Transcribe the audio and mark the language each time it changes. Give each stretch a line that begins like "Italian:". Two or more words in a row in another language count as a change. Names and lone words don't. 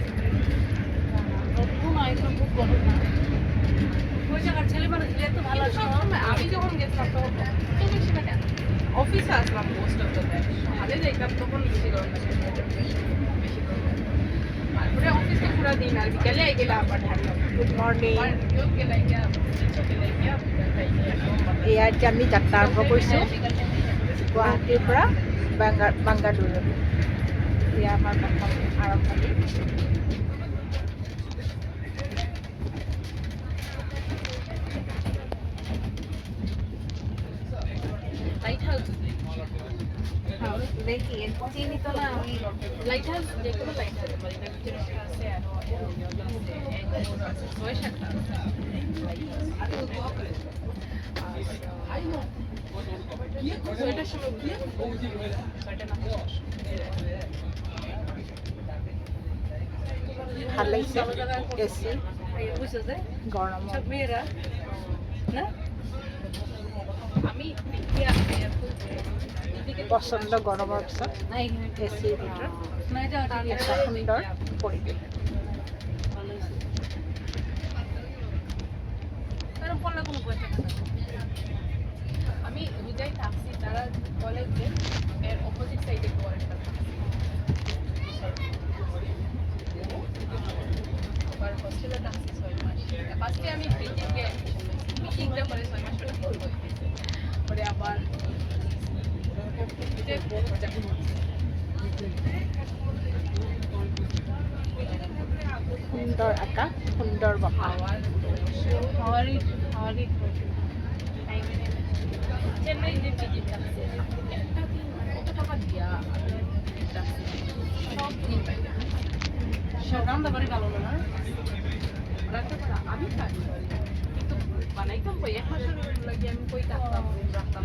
Bangla: নতুন আইটেম খুব বড় না ওই জায়গার ছেলে মানুষ এত ভালো কিন্তু সবসময় আমি যখন গেছিলাম তখন তো বেশি না কেন, অফিসে আসলাম
English: most of the time.
Bangla: সকালে যাইতাম তখন বেশি গরম লাগে, বেশি গরম লাগে। তারপরে অফিসে পুরো দিন আর বিকালে আই গেলে আবার ঠান্ডা।
English: good morning.
Assamese: এই এয়া এতিয়া আমি যাত্ৰা আৰম্ভ কৰিছোঁ গুৱাহাটীৰ পৰা বাংগালুৰু। এয়া আমাৰ প্ৰথম আৰম্ভণি।
English: light house
Bangla: দেখি চিনি তো না আমি।
English: light house
Bangla: যে কোনো
English: light house
Bangla: মালিনা ভিতরে আছে আর আছে ছয় সাতটা ছয়টার সময় ছয়টা না
Assamese: ভাল লাগিছে এচি
Bangla: বুঝছো যে
Assamese: গৰমত।
Bangla: সব মেয়েরা না আমি
Assamese: প্ৰচণ্ড গৰমৰ পিছত
Bangla: না এখানে
Assamese: এচিৰ ভিতৰত
Bangla: না এটা
Assamese: এটা সুন্দৰ পৰিৱেশ।
Bangla: ভালো হয়েছে এরকম পড়লে কোনো পয়সা আমি বুঝাই থাকছি তারা বলে যে এর
English: opposite side
Bangla: কোয়ারেন্টা আবার হোস্টেলে থাকছি 6 মাস। ফার্স্টে আমি মিটিংটা করে 6 মাস পরে করবো পরে আবার
Assamese: সুন্দৰ আকাশ, সুন্দৰ বতাহ।
Bangla: খাওয়ারই খাওয়ারই চেন্নাই যে পিজি থাকছে একটা দিন কত টাকা দিয়া সব দিন পাইলাম। সব রান্না বাড়ি ভালো না রাখতে পারা আমি খাই কিন্তু বানাইতাম কই 1 মাসের লাগে আমি কই থাকতাম রাখতাম